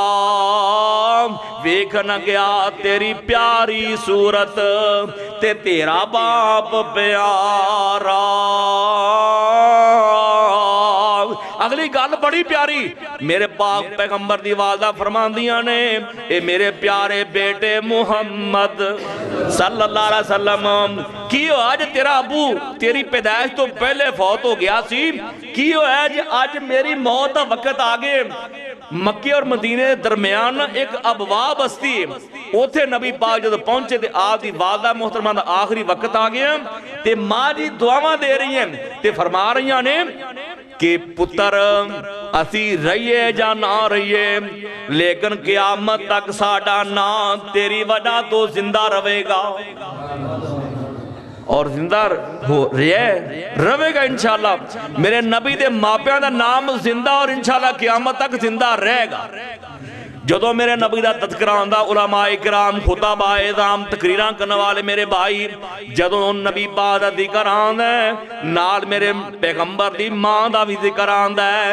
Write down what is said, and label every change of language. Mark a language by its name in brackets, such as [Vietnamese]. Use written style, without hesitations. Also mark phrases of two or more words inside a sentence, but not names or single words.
[Punjabi] ویکھ نہ گیا تیری پیاری صورت تے تیرا باپ پیارا. اگلی گل بڑی پیاری میرے پاک پیغمبر دی والدہ فرماندیاں نے اے میرے پیارے بیٹے محمد [Arabic] صلى الله عليه وسلم [Punjabi] کی اج تیرا ابو تیری پیدائش توں پہلے فوت ہو گیا سی، کی اج اج میری موت کا وقت آ گئے. مکے اور مدینے کے درمیان ایک ابواء بستی اوتھے نبی پاک جب پہنچے تے آپ دی والدہ محترمہ دا آخری وقت آ گیا تے ماں جی دعاواں دے رہی ہیں تے فرما رہی نے کہ پتر اسیں رہیئے یا نہ رہیئے لیکن قیامت تک ساڈا نام تیری وجہ توں زندہ رہے گا اور زندہ ہو رہے گا ان شاء اللہ. میرے نبی دے ماپیاں دا نام زندہ اور ان شاء اللہ قیامت تک زندہ رہے گا. جدوں میرے نبی کا تذکرہ آندا علمائے کرام خطبائے عظام تقریراں کرنے والے میرے بھائی جدوں نبی پاک دا ذکر آندا ہے نال میرے پیغمبر دی ماں دا بھی ذکر آندا ہے.